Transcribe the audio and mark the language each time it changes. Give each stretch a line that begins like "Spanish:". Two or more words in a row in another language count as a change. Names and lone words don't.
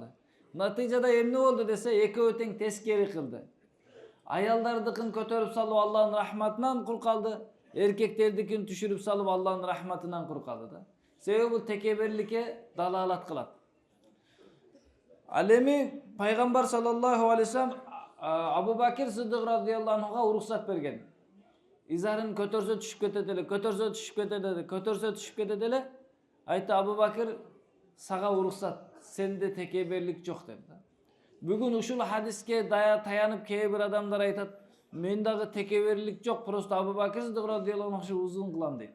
Kyrgyz: Натыйжада эмне болду десе, экөө тең тескери кылды. Аялдардыкын көтөрүп салып Алланын рахматынан кур калды, эркектердикин түшүрүп салып Алланын рахматынан кур калды да. Себеби бул текеберликке далалат кылат. Ал эми Пайгамбар
Arabic: صلى الله عليه وسلم
Kyrgyz: Абу Бакир Сыддык
Arabic: رضي الله عنه
Kyrgyz: уруксат берген. Изарын көтөрсө түшүп кетет эле, көтөрсө түшүп кетет эле. Айтты Абу Бакир, сага уруксат, сенде текеберлик жок деп. Бүгүн ушул хадиске таянып кээ бир адамдар айтат, мен дагы текеберлик жок, просто Абу Бакир Сыддык
Arabic: رضي الله عنه
Kyrgyz: узун кылам дейт.